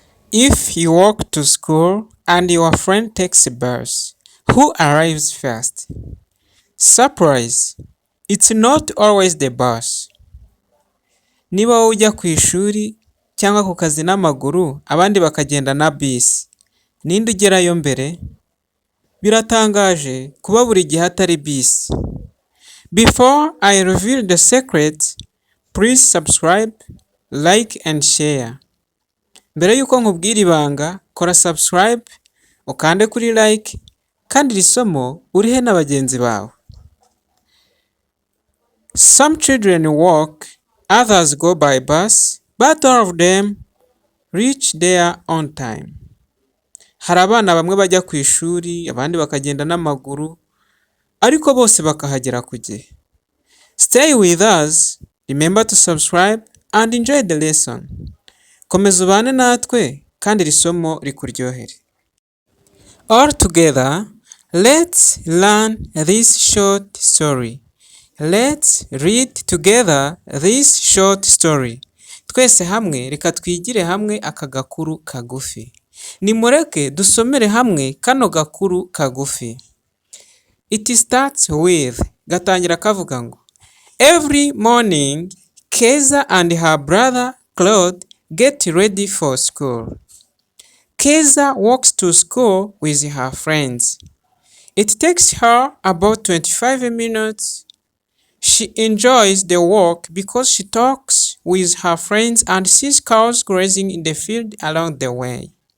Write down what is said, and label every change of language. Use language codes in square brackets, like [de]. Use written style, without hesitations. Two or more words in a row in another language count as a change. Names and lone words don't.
[en] If you walk to school and your friend takes a bus, who arrives first? Surprise! It's not always the bus. [rw] Niba wowe ujya ku ishuri cyangwa ku kazi n'amaguru, abandi bakagenda na bisi, ninde ugerayo mbere? Biratangaje kuba buri gihe atari bisi. [en] Before I reveal the secret, please subscribe, like and share. [rw] Mbere y'uko nkubwira ibanga, kora subscribe, ukande kuri like, kandi iri somo urihe na bagenzi bawe. [en] Some children walk, others go by bus, but all of them reach there on time. [rw] Hari abana bamwe bajya ku ishuri, abandi bakagenda n'amaguru, ariko bose bakahagera ku gihe. [en] Stay with us, remember to subscribe and enjoy the lesson. [rw] Komeza ubane natwe kandi iri somo rikuryohere. [en] All together, let's learn this short story. Let's read together this short story. [rw] Twese hamwe reka twigire hamwe aka gakuru kagufi. Nimureke dusomere hamwe kano gakuru kagufi. [en] It starts with, [rw] gatangira kavuga ngo, [en] every morning, Keza and her brother Claude get ready for school. Keza walks to school with her friends. It takes her about 25 minutes. She enjoys the walk because she talks with her friends and sees cows grazing in the field along the way.